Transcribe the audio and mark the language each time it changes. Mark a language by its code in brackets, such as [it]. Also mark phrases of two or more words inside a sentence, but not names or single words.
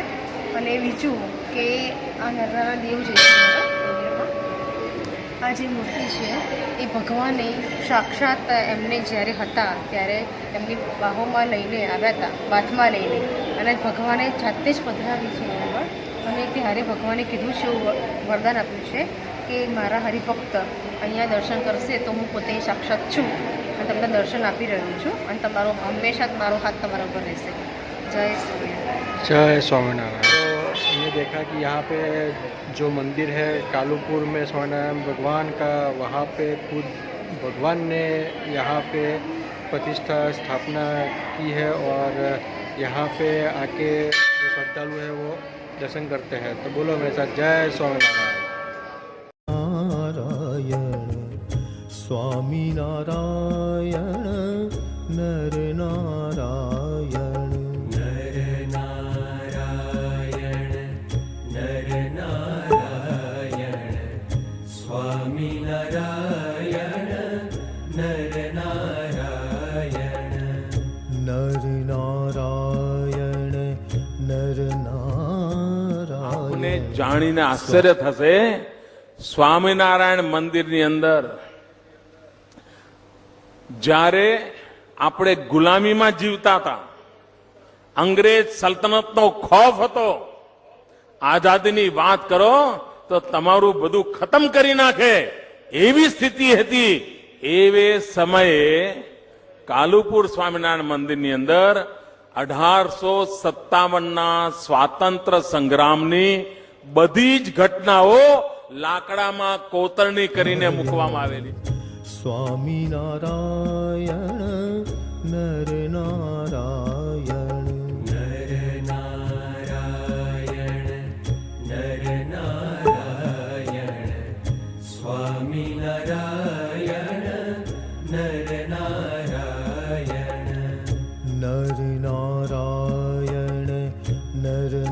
[gu] અને બીજું કે આ નરનારા દેવ જે છે મંદિરમાં, આ જે મૂર્તિ છે એ ભગવાને સાક્ષાત એમને જ્યારે હતા ત્યારે એમની બાહોમાં લઈને આવ્યા હતા, બાથમાં લઈને, અને ભગવાને જાતે જ પધરાવી છે એના પર. અને ત્યારે ભગવાને કીધું છે, એવું વરદાન આપ્યું છે કે મારા હરિભક્ત અહીંયા દર્શન કરશે તો હું પોતે સાક્ષાત છું અને તમને દર્શન આપી રહ્યો છું અને તમારો હંમેશા મારો હાથ તમારા ઉપર રહેશે. જય સ્વામિનારાયણ. [hi] जय स्वामीनारायण. तो ये देखा कि यहाँ पे जो मंदिर है कालूपुर में स्वामीनारायण भगवान का, वहाँ पे खुद भगवान ने यहाँ पे प्रतिष्ठा स्थापना की है और यहाँ पे आके जो श्रद्धालु है वो दर्शन करते हैं. तो बोलो मेरे साथ जय स्वामीनारायण. नारायण स्वामी नारायण नर नारायण नर नारायण नर नारायण स्वामी नारायण नर नारायण नर नारायण नर नारायण. [gu] આપને જાણીને આશ્ચર્ય થશે, સ્વામિનારાયણ મંદિરની અંદર જ્યારે આપણે ગુલામીમાં જીવતા હતા, અંગ્રેજ સલ્તનતનો ખોફ હતો, આઝાદીની વાત કરો તો તમારું બધું ખતમ કરી નાખે એવી સ્થિતિ હતી. એવે સમયે કાલુપુર સ્વામિનારાયણ મંદિરની અંદર 1857ના સ્વાતંત્ર્ય સંગ્રામની બધી જ ઘટનાઓ લાકડામાં કોતરણી કરીને મૂકવામાં આવેલી. [hi] स्वामी नारायण नर नारायण नर नारायण नर नारायण स्वामी नारायण नर नारायण नर नारायण नर